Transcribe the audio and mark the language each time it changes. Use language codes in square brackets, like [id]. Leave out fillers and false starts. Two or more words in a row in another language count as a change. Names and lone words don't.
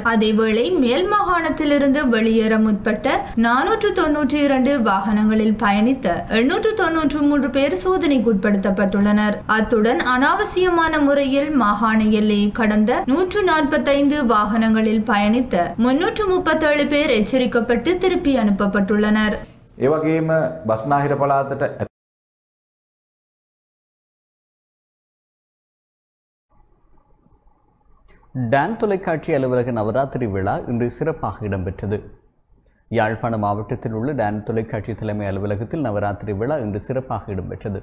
[ta] அதேவேளை மேல் மாகாணத்திலிருந்து வெளியேற முற்பட்ட 492 வாகனங்களில் பயணித்த 893 பேர் சோதனைக்குட்படுத்தப்பட்டுள்ளனர். அத்துடன் அனாவசியமான முறையில் மாகாண எல்லையை கடந்த 145 வாகனங்களில் பயணித்த 337 பேர் எச்சரிக்கப்பட்டு திருப்பி அனுப்பப்பட்டுள்ளனர். [si] ඒ වගේම බස්නාහිර පළාතට [ta] டான் தொலைக்காட்சி அலுவலக நவராத்திரி விழா இன்று சிறப்பாக இடம்பெற்றது. யாழ்ப்பாண மாவட்டத்தில் உள்ள டான் தொலைக்காட்சி தலைமை அலுவலகத்தில் நவராத்திரி விழா இன்று சிறப்பாக இடம்பெற்றது.